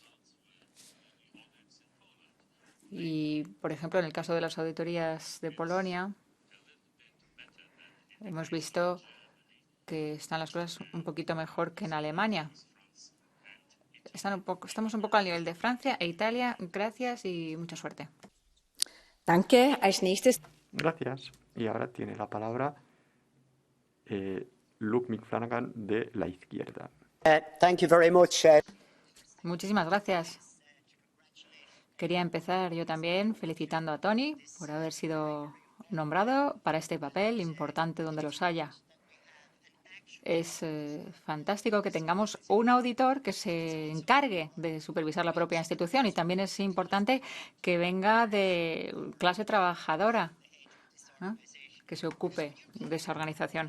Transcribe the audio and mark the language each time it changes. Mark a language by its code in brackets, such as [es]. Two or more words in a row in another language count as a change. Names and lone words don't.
[es] Y, por ejemplo, en el caso de las auditorías de Polonia, hemos visto que están las cosas un poquito mejor que en Alemania. Estamos un poco al nivel de Francia e Italia. Gracias y mucha suerte. [de] Danke. Als nächstes. [es] Gracias. Y ahora tiene la palabra Luke McFlanagan de la izquierda. [en] Thank you very much. [es] Muchísimas gracias. Quería empezar yo también felicitando a Tony por haber sido nombrado para este papel importante donde los haya. Es fantástico que tengamos un auditor que se encargue de supervisar la propia institución y también es importante que venga de clase trabajadora, ¿no?, que se ocupe de esa organización.